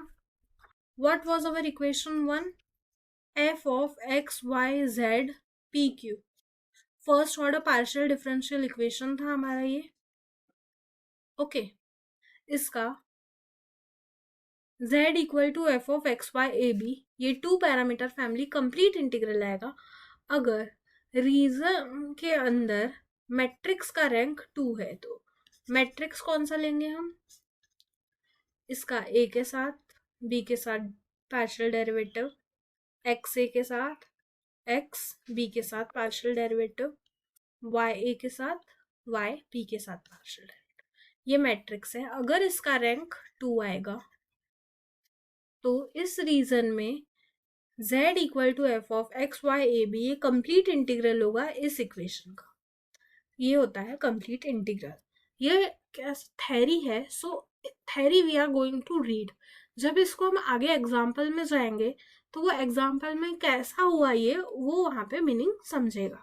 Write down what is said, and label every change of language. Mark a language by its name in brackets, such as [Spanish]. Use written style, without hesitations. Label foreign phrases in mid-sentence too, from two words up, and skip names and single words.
[English] what was our equation 1? f of x y z p q, first order partial differential equation [Hindi] था हमारा ये। ओके, इसका [English] z equal to f of x y a b, [Hindi] ये [English] 2 parameter family complete integral [Hindi] आएगा अगर रीजन के अंदर मैट्रिक्स का रैंक 2 है। तो मैट्रिक्स कौन सा लेंगे हम? इसका a के साथ, b के साथ [English] partial derivative, [Hindi] x a के साथ, x b के साथ [English] partial derivative, [Hindi] y a के साथ, y b के साथ [English] partial derivative. [Hindi] ये मैट्रिक्स है। अगर इसका रैंक 2 आएगा तो इस रीजन में [English] z equal to f of x y a b [Hindi] ये [English] complete integral [Hindi] होगा इस इक्वेशन का। ये होता है [English] complete integral. [Hindi] ये क्या थ्योरी है? [English] so theory we are going to read. [Hindi] जब इसको हम आगे एग्जाम्पल में जाएंगे तो वो एग्जाम्पल में कैसा हुआ ये वो वहाँ पे मीनिंग समझेगा।